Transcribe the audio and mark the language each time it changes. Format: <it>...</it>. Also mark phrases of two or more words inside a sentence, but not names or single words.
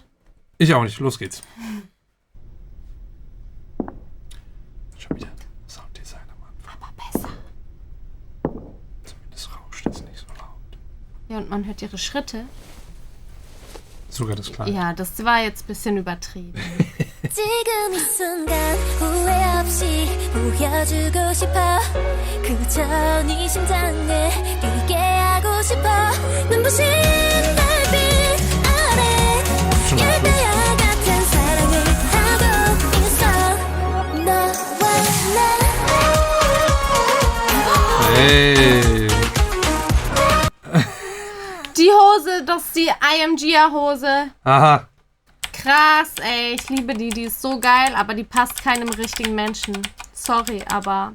<de>Ich auch nicht. Los geht's. Schon wieder Sounddesigner, Mann. Aber besser. Zumindest rauscht es nicht so laut. Ja, und man hört ihre Schritte. Sogar das Kleine. Ja, das war jetzt ein bisschen übertrieben.</de> <ko>지금 이 순간 후회 없이 보여주고 싶어 그저 네 심장에 뛰게 하고 싶어 눈부신 달빛 아래 열매와 같은 사랑을 하고 있어 너와 나</ko> <de>Hey. Die Hose, das ist die IMG-Hose. Aha. Krass, ey, ich liebe die ist so geil, aber die passt keinem richtigen Menschen. Sorry, aber...</de>